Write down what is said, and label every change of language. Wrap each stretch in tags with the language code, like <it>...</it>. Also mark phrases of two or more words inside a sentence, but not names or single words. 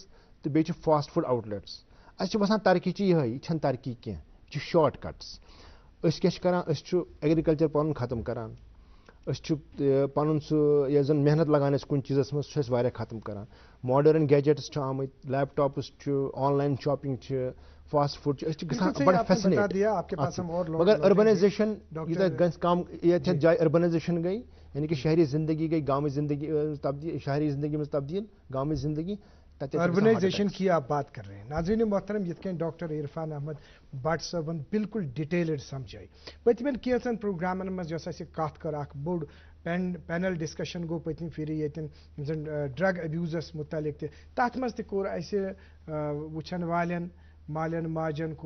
<ks>تہٕ بیٚیہِ چھِ</ks> <en>fast food</en> <ks>آوُٹ لیٹٕس اَسہِ چھِ باسان ترقی چھِ یِہے یہِ چھنہٕ ترقی کینٛہہ یہِ چھِ شاٹ کٹٕس أسۍ کیٛاہ چھِ کران أسۍ چھُ ایگرِکلچر پنُن ختم کران أسۍ چھِ پنُن سُہ یۄس زن محنت لگان أسۍ کُنہِ چیٖزس منٛز سُہ چھِ أسۍ واریاہ ختم کران ماڈٲرٕن گیجٹٕس چھِ آمٕتۍ لیپ ٹاپٕس چھُ</ks> <en>online shopping</en> <ks>چھِ</ks> <en>fast food</en> <ks>چھِ أسۍ چھِ گژھان بڑٕ فیسِنیٹ مگر أربنایزیشن یوٗتاہ گژھِ کم یَتھ جایہِ أربنایزیشن گٔے یعنی کہ شہری زندگی گئی گامٕچ زندگی تبدیل شہری زندگی منٛز تبدیل گامٕچ زندگی</ks> <ur>اربنائزیشن کی آپ بات کر رہے ہیں ناظرین محترم</ur> <ks>یِتھ کٔنۍ ڈاکٹر عرفان احمد بٹ صٲبن بالکل ڈِٹیلٕڈ سمجھٲے پٔتمٮ۪ن کینٛژن پروگرامن منٛز یۄس اَسہِ کتھ کٔر اکھ بوٚڑ</ks> <en>panel discussion</en> <ks>گوٚو پٔتمہِ پھِرِ ییٚتٮ۪ن یِم زن ڈرگ ابیوٗزس متعلق تہِ تتھ منٛز تہِ کوٚر اَسہِ وٕچھن والٮ۪ن مالٮ۪ن ماجن کوٚر</ks>